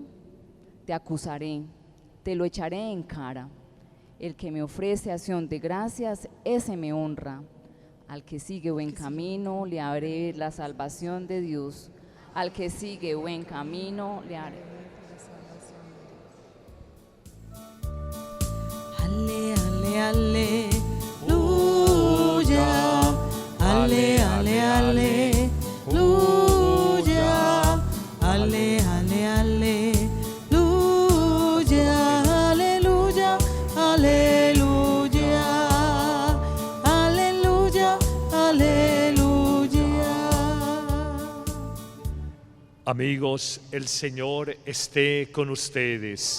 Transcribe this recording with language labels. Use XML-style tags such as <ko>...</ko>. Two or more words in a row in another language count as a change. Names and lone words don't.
<es>Te acusaré, te lo echaré en cara. El que me ofrece acción de gracias, ese me honra. Al que sigue buen camino, le haré ver la salvación de Dios. Al que sigue buen camino, le haré ver. Ale, ale, aleluya. Ale, ale, aleluya. Ale, ale, aleluya. Aleluya, aleluya. Aleluya, aleluya. Amigos, el Señor esté con ustedes.</es>